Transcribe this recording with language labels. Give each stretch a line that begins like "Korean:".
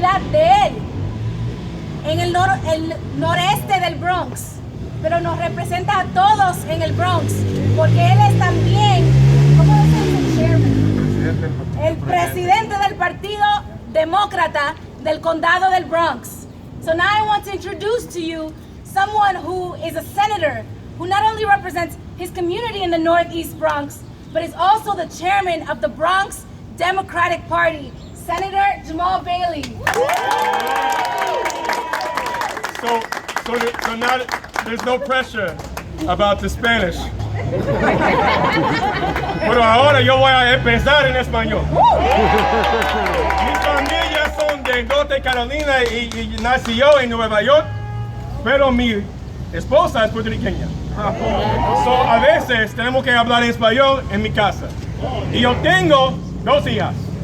Spanish: De él en el noreste del Bronx, pero nos representa a todos en el Bronx, porque él es también, ¿cómo es el presidente del Partido Demócrata del Condado del Bronx?
English: So now I want to introduce to you someone who is a senator who not only represents his community in the Northeast Bronx, but is also the chairman of the Bronx Democratic Party, Senator Jamal Bailey. So now there's no pressure about the Spanish.
Spanish: Pero ahora yo voy a empezar en español. Mis familias son de Norte Carolina y nació en Nueva York, pero mi esposa es puertorriqueña. So a veces tenemos que hablar en español en mi casa. Y yo tengo dos hijas.